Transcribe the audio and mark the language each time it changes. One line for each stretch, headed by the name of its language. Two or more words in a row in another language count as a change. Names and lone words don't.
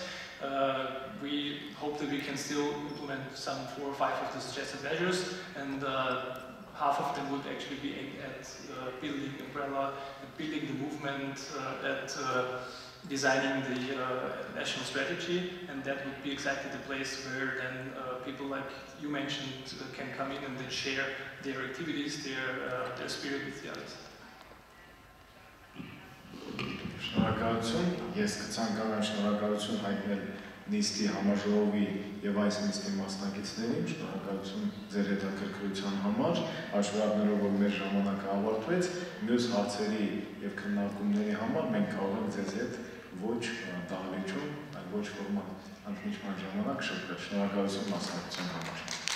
English: We hope that we can still implement some 4 or 5 of the suggested measures, and half of them would actually be aimed at building umbrella, at building the movement, at designing the national strategy, and that would be exactly the place where then people like you mentioned can come in and then share their activities, their spirit with the others.
Armenian: Շնորհակալություն, ես կցանկանամ շնորհակալություն հայտնել նիստի համաժողովի եւ այս նիստի մասնակիցներին, շնորհակալություն ձեր հետաքրքրության համար, հաշվի առնելով որ մեր ժամանակը ավարտվեց, մյուս հարցերի եւ քննարկումների համար մենք կարող ենք ձեզ հետ ոչ ֆորմալ ընդմիջման ժամանակ շփվել։ Շնորհակալություն մասնակցության համար։